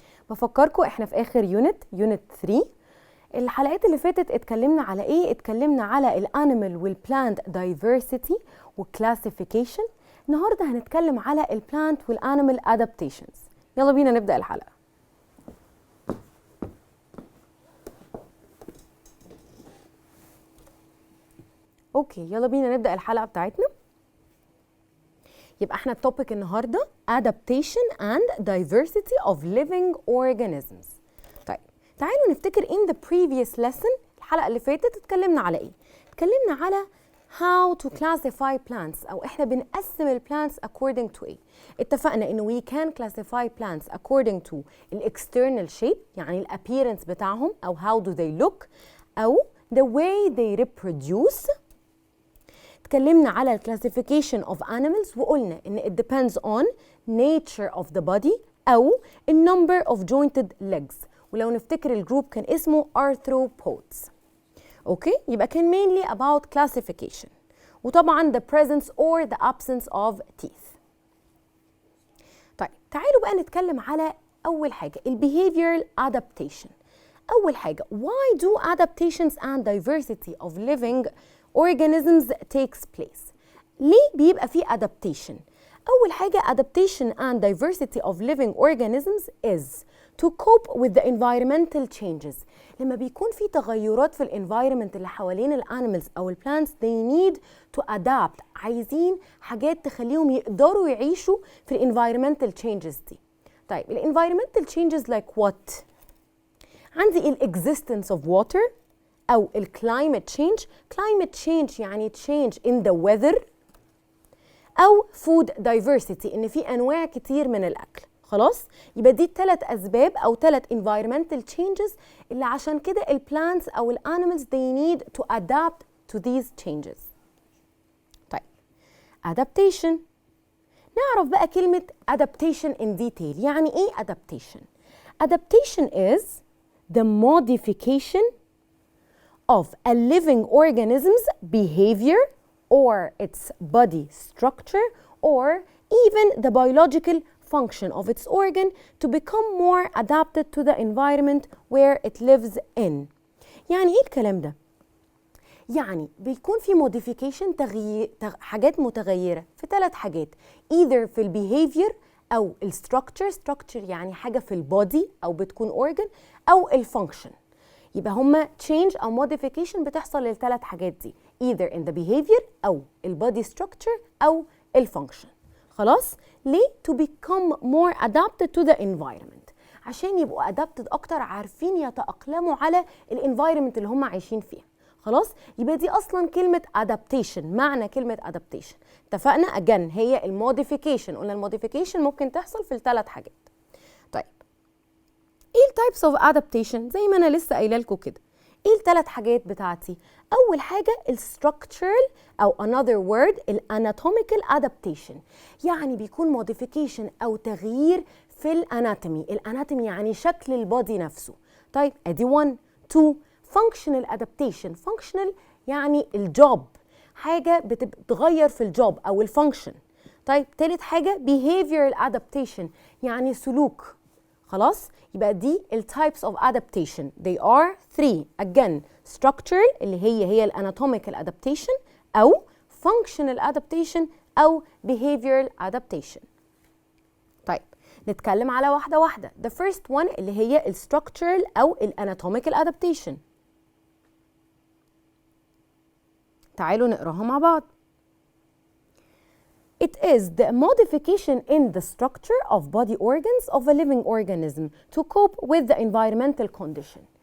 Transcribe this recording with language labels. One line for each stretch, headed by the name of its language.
Arabic: بفكركم إحنا في آخر يونت 3. الحلقات اللي فاتت اتكلمنا على إيه؟ اتكلمنا على الأنيمال والبلانت دايفرسيتي والكلاسيفيكيشن. النهاردة هنتكلم على البلانت والأنيمال أدابتيشنز. يلا بينا نبدأ الحلقة. اوكي يلا بينا نبدأ الحلقة بتاعتنا. يبقى احنا التوبيك النهارده
English: Adaptation and Diversity of Living Organisms.
Arabic: طيب تعالوا نفتكر
English: in the previous lesson
Arabic: الحلقة اللي فاتت اتكلمنا على
English: ايه؟ اتكلمنا على how to classify plants
Arabic: او احنا بنقسم ال
English: plants according to
Arabic: ايه؟ اتفقنا انه
English: we can classify plants according to ال external shape يعني ال appearance بتاعهم او how do they look او the way they reproduce.
Arabic: اتكلمنا على ال
English: classification of animals وقلنا ان it depends on nature of the body او ال number of jointed legs،
Arabic: ولو نفتكر الجروب كان اسمه
English: arthropods.
Arabic: اوكي يبقى كان
English: mainly about classification وطبعا the presence or the absence of teeth.
Arabic: طيب تعالوا بقى نتكلم على اول حاجه ال behavioral adaptation.
English: اول حاجه why do adaptations and diversity of living organisms takes place؟
Arabic: ليه بيبقى فيه
English: adaptation؟ أول حاجة adaptation and diversity of living organisms is to cope with the environmental changes.
Arabic: لما بيكون في تغيرات في environment اللي حوالين الانيمالز أو البلانتس
English: they need to adapt،
Arabic: عايزين حاجات تخليهم يقدروا يعيشوا في
English: environmental changes
Arabic: دي.
English: طيب environmental changes like what؟ عندي existence of water أو climate change. climate change
Arabic: يعني
English: change in the weather
Arabic: أو
English: food diversity
Arabic: إن في أنواع كتير من الأكل. خلاص يبقى دي 3 أسباب أو 3 environmental changes اللي عشان كده ال plants أو ال animals
English: they need to adapt to these changes.
Arabic: طيب adaptation، نعرف بقى كلمة adaptation
English: in detail.
Arabic: يعني إيه
English: adaptation؟ adaptation is the modification of a living organism's behavior or its body structure or even the biological function of its organ to become more adapted to the environment where it lives in.
Arabic: يعني ايه الكلام ده؟ يعني بيكون في modification حاجات متغيرة في 3 حاجات either في behavior أو structure يعني حاجة في البودي أو بتكون organ أو function. يبقى هما change أو modification بتحصل لل3 حاجات دي
English: either in the behavior
Arabic: أو
English: body structure
Arabic: أو function. خلاص ليه؟
English: to become more adapted to the environment،
Arabic: عشان يبقوا adapted أكتر، عارفين يتأقلموا على environment اللي هما عايشين فيها. خلاص يبقى دي أصلا كلمة adaptation. معنى كلمة adaptation اتفقنا again هي modification. قلنا modification ممكن تحصل في ال3 حاجات. طيب ايه التايبس اوف ادابتيشن؟ زي ما انا لسه قايله لكم كده. ايه ال3 حاجات بتاعتي؟ اول حاجه الستراكشرال او another word الاناتوميكال ادابتيشن، يعني بيكون موديفيكيشن او تغيير في الاناتومي يعني شكل البودي نفسه. طيب ادي 1.
English: 2 functional adaptation.
Arabic: functional يعني الجوب، حاجه بتتغير في الجوب او الفانكشن. طيب ثالث حاجه behavioral adaptation يعني سلوك. خلاص يبقى دي ال
English: types of adaptation. They are 3 again structural
Arabic: اللي هي الاناتوميكال
English: adaptation أو functional adaptation أو behavioral adaptation.
Arabic: طيب نتكلم على واحدة واحدة.
English: The first one
Arabic: اللي هي ال
English: structural أو الاناتوميكال adaptation.
Arabic: تعالوا نقراها مع بعض.
English: It is the modification in the structure of body organs of a living organism to cope with the environmental condition.